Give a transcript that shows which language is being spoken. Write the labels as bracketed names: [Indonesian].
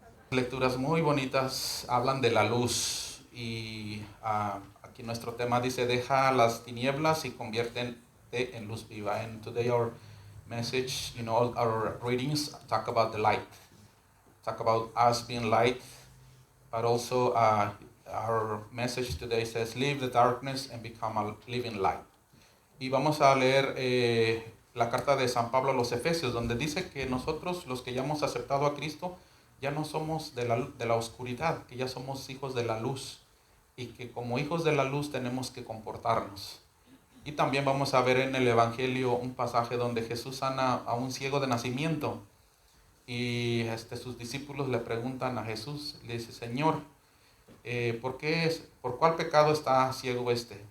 [Spanish] Lecturas muy bonitas hablan de la luz y aquí nuestro tema dice deja las tinieblas y conviértete en luz viva. [English] And today our message, our readings talk about the light, talk about us being light, but also our message today says leave the darkness and become a living light. [Spanish] Y vamos a leer la carta de San Pablo a los Efesios, donde dice que nosotros, los que ya hemos aceptado a Cristo, ya no somos de la oscuridad, que ya somos hijos de la luz, y que como hijos de la luz tenemos que comportarnos. Y también vamos a ver en el Evangelio un pasaje donde Jesús sana a un ciego de nacimiento, y sus discípulos le preguntan a Jesús, le dice, Señor, ¿por cuál pecado está ciego este?